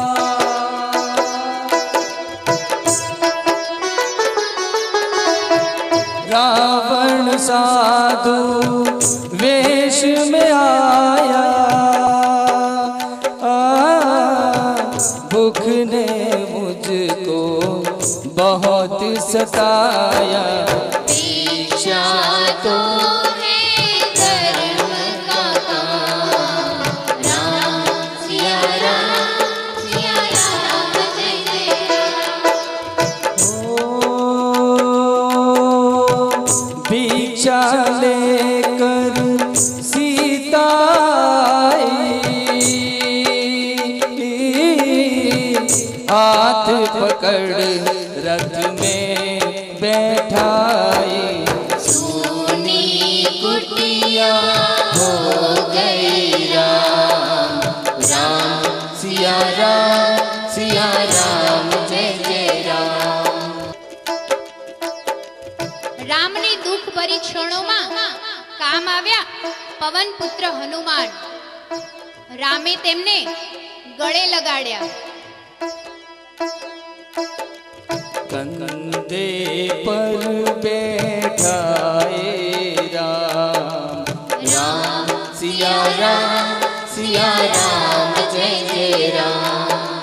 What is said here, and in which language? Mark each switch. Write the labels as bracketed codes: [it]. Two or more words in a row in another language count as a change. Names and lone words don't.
[hi] रावण साधु वेश में आया. भूख ने मुझको बहुत सताया. दीक्षा तो है धर्म का काम. राम सिया राम, सिया राम, जय जय राम. भिक्षा लेकर सीता आई. हाथ पकड़ रथ में बैठाई. सोनी कुटिया हो गई राम. राम सिया राम, सिया राम, जय जय राम. [gu] રામની દુઃખ ભરી ક્ષણોમાં કામ આવ્યા પવન પુત્ર હનુમાન. રામે તેમને ગળે લગાડ્યા. [hi] कंधे पर बैठाए राम. राम सिया राम, सिया राम, जय जय राम.